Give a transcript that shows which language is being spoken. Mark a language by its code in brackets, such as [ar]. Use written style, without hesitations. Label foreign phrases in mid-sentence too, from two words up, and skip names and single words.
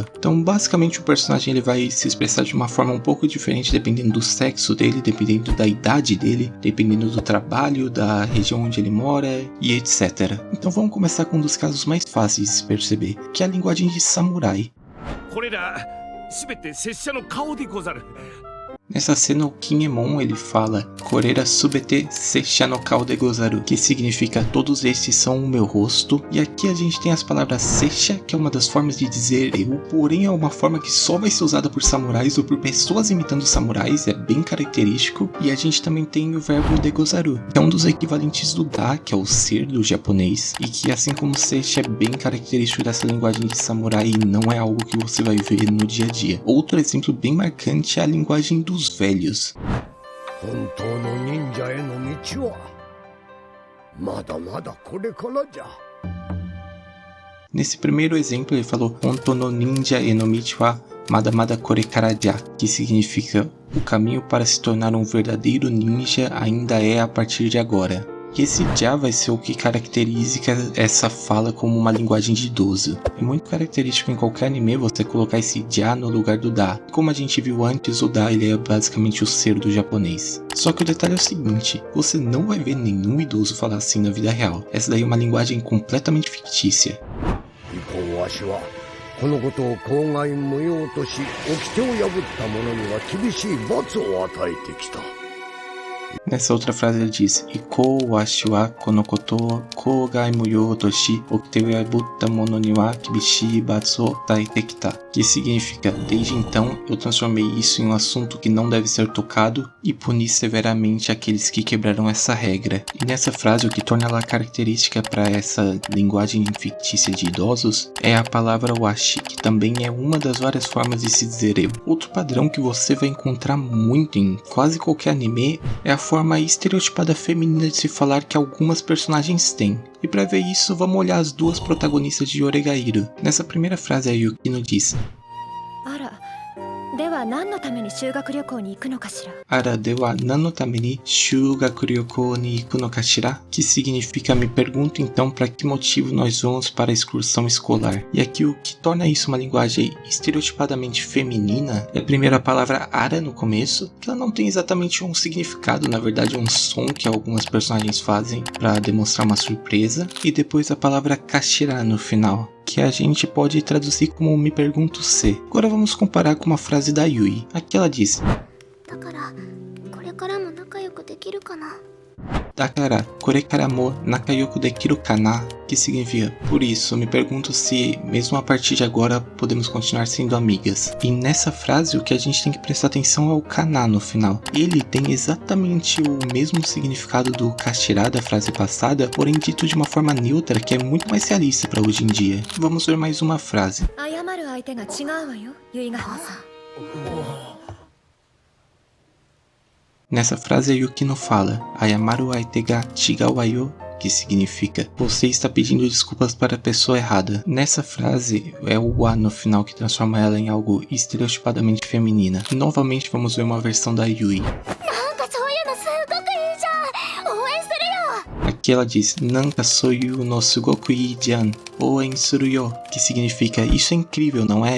[pt] Então basicamente o personagem ele vai se expressar de uma forma um pouco diferente dependendo do sexo dele, dependendo da idade dele, dependendo do trabalho, da região onde ele mora e etc. Então vamos começar com um dos casos mais fáceis de se perceber, que é a linguagem de samurai. Nessa cena o Kinemon ele fala [ja] これら全て拙者の顔でござる, [pt] que significa todos estes são o meu rosto, e aqui a gente tem as palavras seisha, que é uma das formas de dizer eu, porém é uma forma que só vai ser usada por samurais ou por pessoas imitando samurais, é bem característico, e a gente também tem o verbo [ja] でござる, [pt] que é um dos equivalentes do da, que é o ser do japonês, e que assim como seisha é bem característico dessa linguagem de samurai e não é algo que você vai ver no dia a dia. Outro exemplo bem marcante é a linguagem dos velhos. Nesse primeiro exemplo ele falou [ja] 本当の忍者への道はまだまだこれからじゃ, que significa o caminho para se tornar um verdadeiro ninja ainda é a partir de agora. [pt] Que esse já vai ser o que caracteriza essa fala como uma linguagem de idoso. É muito característico em qualquer anime você colocar esse já no lugar do da. Como a gente viu antes, o da ele é basicamente o ser do japonês. Só que o detalhe é o seguinte, você não vai ver nenhum idoso falar assim na vida real. Essa daí é uma linguagem completamente fictícia. Nessa outra frase ele diz [ja] 以後わしはこの事を口外無用とし掟を破った者には厳しい罰を与えてきた, [pt] que significa desde então eu transformei isso em um assunto que não deve ser tocado e puni severamente aqueles que quebraram essa regra. E nessa frase o que torna ela característica para essa linguagem fictícia de idosos é a palavra washi, que também é uma das várias formas de se dizer eu. Outro padrão que você vai encontrar muito em quase qualquer anime é a forma estereotipada feminina de se falar que algumas personagens têm. E para ver isso, vamos olhar as duas protagonistas de Oregairo. Nessa primeira frase a Yukino diz [ja] あらでは何のために修学旅行に行くのかしら? [pt] Que significa me pergunto então para que motivo nós vamos para a excursão escolar. E aqui o que torna isso uma linguagem estereotipadamente feminina é primeiro a palavra ara no começo, que ela não tem exatamente um significado, na verdade é um som que algumas personagens fazem para demonstrar uma surpresa, e depois a palavra kashira no final, que a gente pode traduzir como me pergunto se. Agora vamos comparar com uma frase da Yui. Aqui ela diz [ja] だからこれからも仲良くできるかな? [pt] Que significa, por isso, me pergunto se, mesmo a partir de agora, podemos continuar sendo amigas. E nessa frase, o que a gente tem que prestar atenção é o kana no final. Ele tem exatamente o mesmo significado do kashira da frase passada, porém dito de uma forma neutra que é muito mais realista para hoje em dia. Vamos ver mais uma frase. Nessa frase a Yukino fala [ja] 謝る相手が違うわよ, [pt] que significa você está pedindo desculpas para a pessoa errada. Nessa frase é o wa no final que transforma ela em algo estereotipadamente feminina. Novamente vamos ver uma versão da Yui. Aqui ela diz [ja] なんかそういうのすごくいいじゃん応援するよ, [pt] que significa isso é incrível, não é?